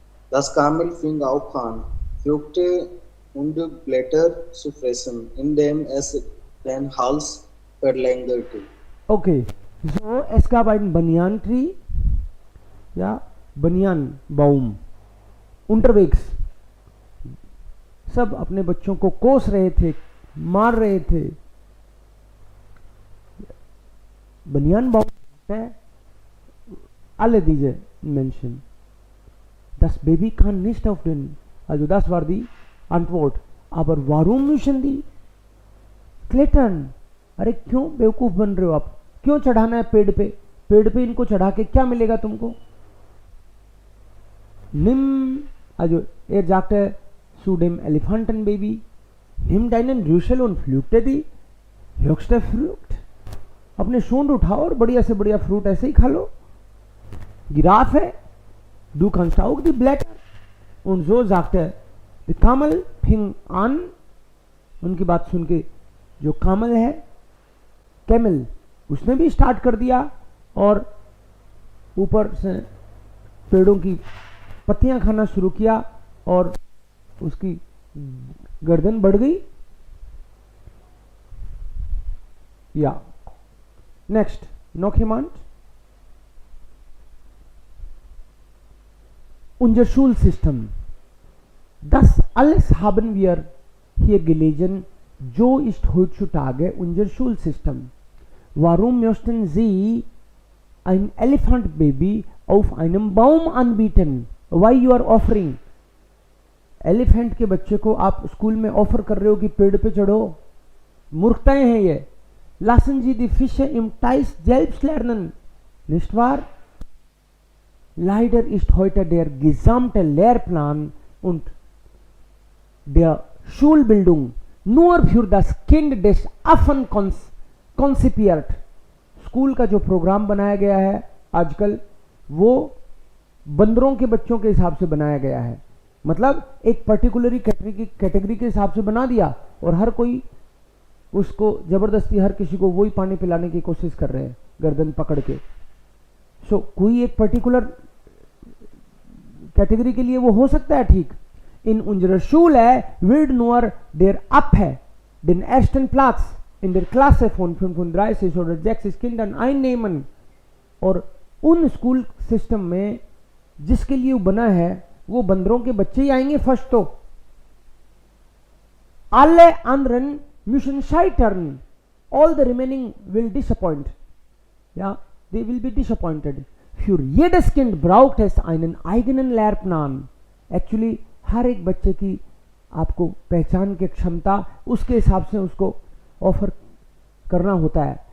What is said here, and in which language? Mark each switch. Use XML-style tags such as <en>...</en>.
<de>Das Kamel fing auch an, Früchte und Blätter zu fressen, indem es den Hals verlängerte. Okay, so es gab einen Banyan Tree, ja, Banyan Baum. Unterwegs</de> <hi>सब अपने बच्चों को कोस रहे थे, मार रहे थे.</hi> <de>Banyan Baum</de> <hi>है,</hi> <de>alle diese Menschen. Das Baby kann nicht auf den, also das war die Antwort. Aber warum müssen die klettern?</de> <hi>अरे क्यों बेवकूफ बन रहे हो आप? क्यों चढ़ाना है पेड़ पे? पेड़ पे इनको चढ़ा के क्या मिलेगा तुमको?</hi> <de>Nimm, also er sagte zu dem Elefantenbaby, nimm deinen Rüssel und pflückte die höchste Frucht.</de> <hi>अपने सूंड उठाओ और बढ़िया से बढ़िया फ्रूट ऐसे ही खा लो.</hi> <de>Giraffe, du kannst auch die Blätter. Und so sagte der Kamel fing an,</de> <hi>उनकी बात सुन के जो कामल है, कैमल, उसने भी स्टार्ट कर दिया और ऊपर से पेड़ों की पत्तियां खाना शुरू किया और उसकी गर्दन बढ़ गई. या next,</hi> <de>noch jemand? Unser Schulsystem. Das alles haben wir hier gelesen. So ist heutzutage unser Schulsystem. Warum möchten Sie ein Elefantbaby auf einem Baum anbieten?</de> <en>Why you are offering?</en> <hi>Elephant के बच्चे को आप स्कूल में offer कर रहे हो कि पेड़ पे चढ़ो. मूर्खताएं हैं ये.</hi> <de>Lassen Sie die Fische im Teich selbst lernen. Nicht wahr? Leider ist heute der gesamte Lehrplan und der Schulbildung nur für das Kind des Affen konzipiert.</de> <hi>School का जो प्रोग्राम बनाया गया है आजकल वो बंदरों के बच्चों के हिसाब से बनाया गया है, मतलब एक पर्टिकुलरी कैटेगरी के हिसाब से बना दिया और हर कोई उसको जबरदस्ती हर किसी को वही पानी पिलाने की कोशिश कर रहे हैं गर्दन पकड़ के। सो कोई एक पर्टिकुलर कैटेगरी के लिए वो हो सकता है ठीक।</hi> <de>इन unserer Schule wird nur der Affe den ersten Platz in der Klasse von 35 oder 60 Kindern einnehmen।</de> <hi>और उन स्कूल सिस्टम में जिसके लिए वो बना है वो बंदरों के बच्चे ही आएंगे फर्स्ट। तो</hi> <de>alle anderen müssen scheitern,</de> <en>all the remaining will disappoint,</en> <de>ja,</de> <en>they will be disappointed।</en> <de>für jedes Kind braucht es einen eigenen Lehrplan।</de> <hi>Actually हर एक बच्चे की आपको पहचान की क्षमता उसके हिसाब से उसको ऑफर करना होता है।</hi>